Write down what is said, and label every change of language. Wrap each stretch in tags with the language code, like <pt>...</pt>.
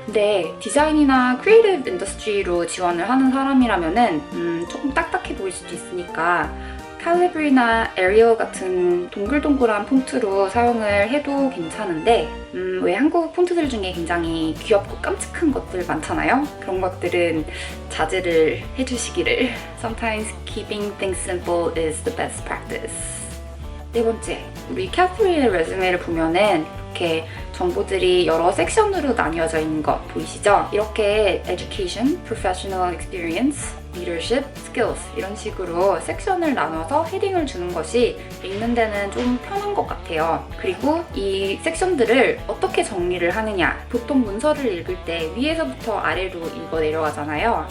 <ko>근데 디자인이나 크리에이티브 인더스트리로 지원을 하는 사람이라면은 조금 딱딱해 보일 수도 있으니까 칼리브리나 에리얼 같은 동글동글한 폰트로 사용을 해도 괜찮은데 왜 한국 폰트들 중에 굉장히 귀엽고 깜찍한 것들 많잖아요? 그런 것들은 자제를 해주시기를.</ko> <en>Sometimes keeping things simple is the best practice.</en> <ko>네 번째, 우리 캐서린의 레주메를 보면은 이렇게 정보들이 여러 섹션으로 나뉘어져 있는 것 보이시죠? 이렇게 Education, Professional Experience, Leadership, Skills 이런 식으로 섹션을 나눠서 헤딩을 주는 것이 읽는 데는 좀 편한 것 같아요. 그리고 이 섹션들을 어떻게 정리를 하느냐, 보통 문서를 읽을 때 위에서부터 아래로 읽어 내려가잖아요.</ko>